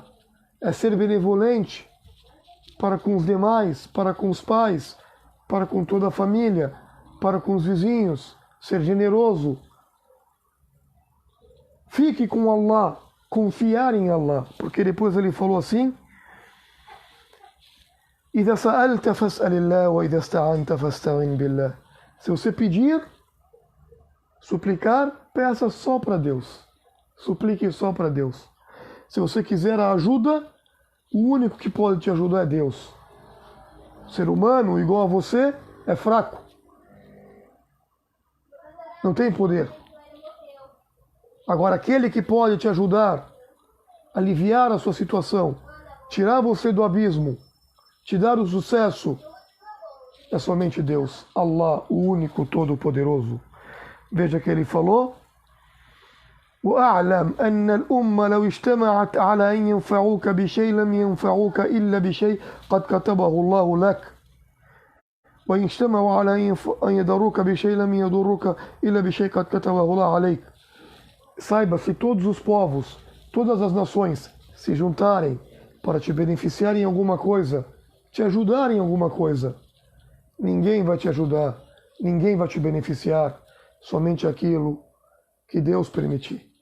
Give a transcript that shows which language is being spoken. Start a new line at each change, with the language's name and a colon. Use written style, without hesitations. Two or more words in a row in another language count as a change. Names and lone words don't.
Portuguese: É ser benevolente para com os demais, para com os pais, para com toda a família, para com os vizinhos. Ser generoso. Fique com Allah. confiar em Allah, porque depois ele falou assim:
Arabic: إذا سألت فاسأل الله وإذا استعنت فاستعن بالله.
Portuguese: Se você pedir, suplicar, peça só para Deus. Suplique só para Deus. Se você quiser a ajuda, o único que pode te ajudar é Deus. O ser humano, igual a você, é fraco. Não tem poder. Agora, aquele que pode te ajudar, aliviar a sua situação, tirar você do abismo, te dar o sucesso, é somente Deus, Allah, o único todo-poderoso. Veja que ele falou:
Arabic: وأعلم أن الأمة لو اجتمعت على أن ينفعوك بشيء لم ينفعوك إلا بشيء قد كتبه الله لك وإن اجتمعوا على أن يضروك بشيء لم يضروك إلا بشيء قد كتبه الله عليك.
Portuguese: Saiba, se todos os povos, todas as nações se juntarem para te beneficiar em alguma coisa, te ajudar em alguma coisa, ninguém vai te ajudar, ninguém vai te beneficiar, somente aquilo que Deus permitir.